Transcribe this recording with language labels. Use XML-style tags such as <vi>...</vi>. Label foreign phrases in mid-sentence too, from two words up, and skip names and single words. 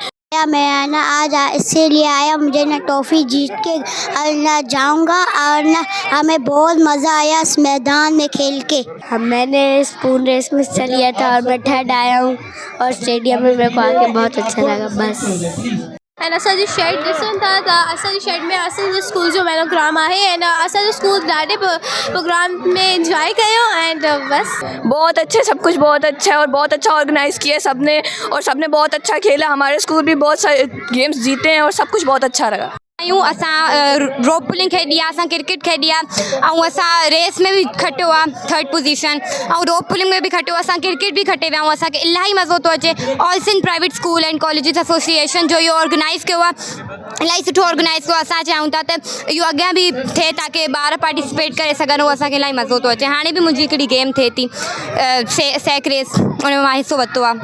<ur>میں نا آج اسی لیے آیا، مجھے نا ٹافی جیت کے نا جاؤں گا اور نا ہمیں بہت مزہ آیا اس میدان میں کھیل کے. میں نے</ur> <en>spoon race</en> <ur>میں حصہ لیا تھا اور میں تھرڈ آیا ہوں اور سٹیڈیم میں میرے کو آ کے بہت اچھا لگا بس.</ur> <sd>एंड असांजी शेड ॾिसनि था त असांजी शेड में असांजो स्कूल जो प्रोग्राम आहे एंड असांजो स्कूल ॾाढे प्रोग्राम में इंजॉय कयो एंड बस</sd> <ur>بہت اچھے، سب کچھ بہت اچھا ہے اور بہت اچھا آرگنائز کیا سب نے اور سب نے بہت اچھا کھیلا. ہمارے سکول بھی بہت سارے گیمز جیتے ہیں اور سب کچھ بہت اچھا لگا.</ur> <sd>आहियूं असां</sd> <en>rope pulling</en> <sd>खेॾी आहे, असां क्रिकेट खेॾी आहे ऐं असां रेस में बि खटियो आहे 3rd पोजीशन ऐं</sd> <en>rope pulling</en> <sd>में बि खटियो, असां क्रिकेट बि खटे विया आहियूं। असांखे इलाही मज़ो थो अचे। ऑल सिंध प्राइवेट स्कूल एंड कॉलेजिस एसोसिएशन जो इहो ऑर्गेनाइज़ कयो आहे, इलाही सुठो ऑर्गेनाइज़ कयो। असां चाहियूं था त इहो अॻियां बि थिए ताकी ॿार पार्टिसिपेट करे सघनि ऐं असांखे इलाही मज़ो थो अचे। हाणे बि मुंहिंजी हिकिड़ी गेम थिए थी</sd> <en>sack race,</en> <sd>उन में मां हिसो वरितो आहे।</sd>